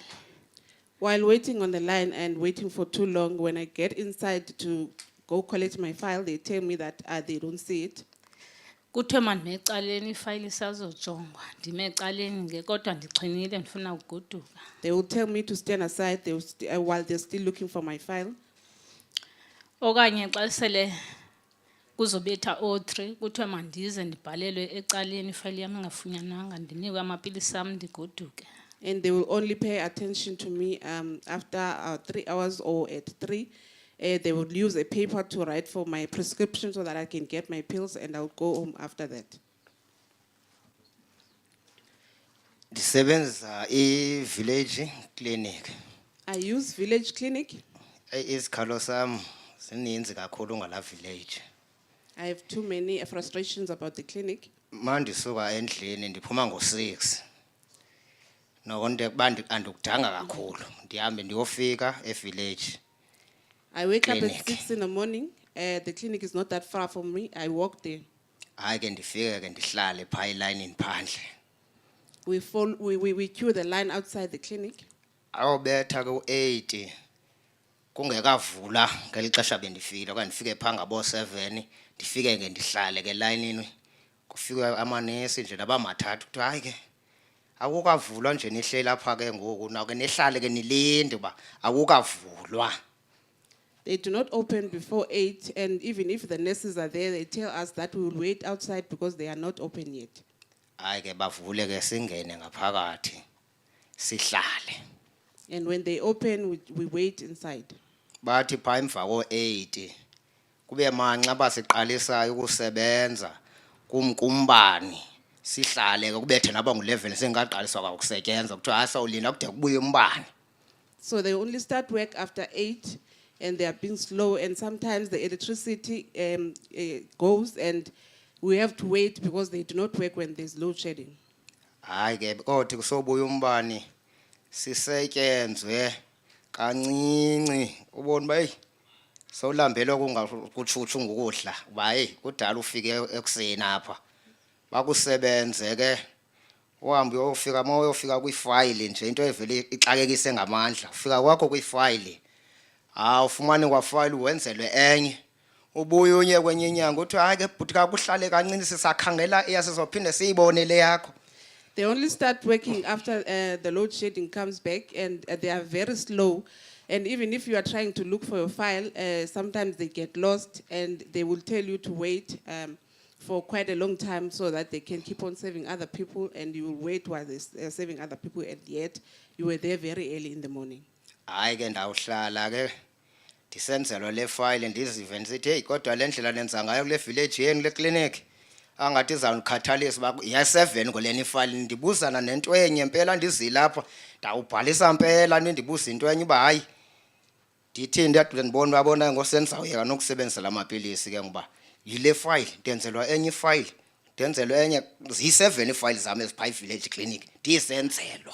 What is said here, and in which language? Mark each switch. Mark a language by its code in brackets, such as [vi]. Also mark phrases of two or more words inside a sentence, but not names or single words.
[en] While waiting on the line and waiting for too long, when I get inside to go collect my file, they tell me that they don't see it. [xh] Kuthiwe mandime ecaleni ifayili isazojongwa. Ndime ecaleni nge kodwa ndixhinile ndifuna ugoduka. [en] They will tell me to stand aside while they're still looking for my file. [xh] Okanye xa sele kuzobetha O3 kuthiwe mandize ndibhalelwe ecaleni ifayili yam ingafunyanwanga ndinikwe amapilisi am ndigoduke. [en] And they will only pay attention to me after 3 hours or at 3. They will use a paper to write for my prescription so that I can get my pills, and I'll go home after that. [xh] Ndisebenzisa i- [en] village clinic. I use village clinic. [xh] Izikhalo sam zininzi kakhulu ngala village. [en] I have too many frustrations about the clinic. [xh] Mandisuka endlini ndiphuma ngo-6. Nokonde kuba andikudanga kakhulu ndihambe ndiyofika e-village. [en] I wake up at 6 in the morning. The clinic is not that far from me. I walk there. [xh] Hayi ke ndifike ke ndihlale phaa elayinini phandle. [en] We queue the line outside the clinic. [xh] Awubetha ke u-8 kungekavula ngeli xesha bendifikile okanye ndifike phaa ngabo-7 ndifike ke ndihlale ke elayinini. Kufike amanesi nje nabamathathu kuthiwa hayi ke akukavulwa nje nihleli apha ke ngoku nawo ke nihlale ke nilinde uba akukavulwa. [en] They do not open before 8, and even if the nurses are there, they tell us that we will wait outside because they are not open yet. [xh] Hayi ke bavule ke singene ngaphakathi sihlale. [en] And when they open, we wait inside. [xh] Bathi phaa emva ko-8 kube manxa basiqalisayo ukusebenza kumbani sihlale ke kubethe naba ngu-11 sengaqaliswa kwakusetyenzwa kuthiwa asawulinda kude kubuye umbane. [en] So they only start work after 8, and they are being slow, and sometimes the electricity goes, and we have to wait because they do not work when there's load shedding. [xh] Hayi ke kodwa kusobuya umbane sisetyenzwe kancinci ubona uba hey sowulambelwe kungakutshutshu ngokudla uba hey kudala ufike ekuseni apha bakusebenze ke uhambe uyofika uma uyofika kwifayili nje into evele ixakekise ngamandla ufika kwakho kwifayili ufumane kwafayili wenzelwe enye ubuye unye kwenye inyanga uthi hayi ke bhuti kakuhlale kancinci sisakhangela eyasizophinde siyibone le yakho. [en] They only start working after the load shedding comes back, and they are very slow. And even if you are trying to look for your file, sometimes they get lost, and they will tell you to wait for quite a long time so that they can keep on serving other people, and you will wait while they're serving other people, and yet you were there very early in the morning. [xh] Hayi ke ndawuhlala ke ndisenzelwa le file ndizive ndisithi hey kodwa le ndlela nenza ngayo kule village yenu le clinic angathi izawundikhathalisa uba iya-7 kolena ifayile ndibuzana nento enye mpela ndizilapha ndawubhalisa mpela nindibuza into enye uba hayi ndithi ndibona babona ngosendizawuyeka nokusebenzisa la mapilisi ke ngoba yile fayile ndenzelwa enye ifayile ndenzelwa enye ziyi-7 iifayile zam eziphaa [en] village clinic [xh] ndisenzelwa.